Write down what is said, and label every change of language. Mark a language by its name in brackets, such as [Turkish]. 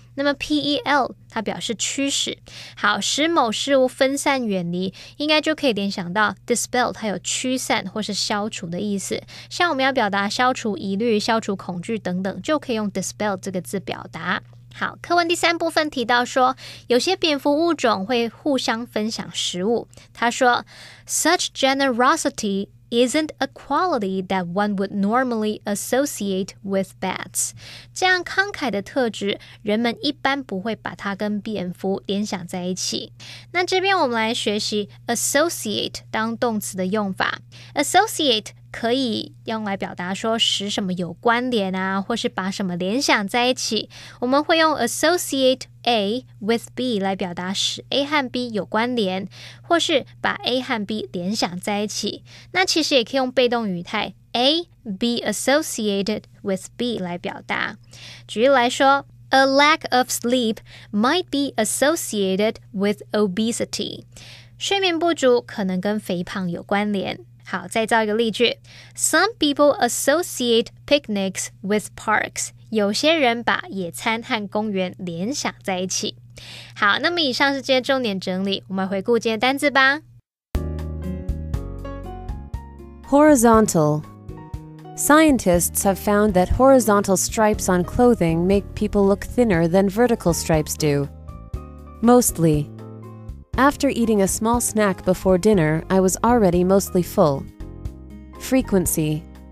[Chinese] 那么 P-E-L 它表示驱使。好，使某事物分散远离，应该就可以联想到 dispel 它有驱散或是消除的意思。像我们要表达消除疑虑、消除恐惧等等，就可以用 dispel 这个字表达。好，课文第三部分提到说，有些蝙蝠物种会互相分享食物。他说 [English] Such generosity isn't a quality that one would normally associate with bats. [Chinese] 这样慷慨的特质，人们一般不会把它跟蝙蝠联想在一起。那这边我们来学习 associate 当动词的用法。 associate 可以用来表达说使什么有关联啊，或是把什么联想在一起。我们会用 associate A with B 来表达使 A 和 B 有关联，或是把 A 和 B 联想在一起。那其实也可以用被动语态 A be associated with B 来表达。举例来说， [English] A lack of sleep might be associated with obesity. [Chinese] 睡眠不足可能跟肥胖有关联。好，再造一个例句。 [English] Some people associate picnics with parks. [Chinese] 有些人把野餐和公园联想在一起。好，那么以上是今天重点整理，我们回顾今天单字吧。 [English] Horizontal. Scientists have found that horizontal stripes on clothing make people look thinner than vertical stripes do. Mostly. After eating a small snack before dinner, I was already mostly full. Frequency.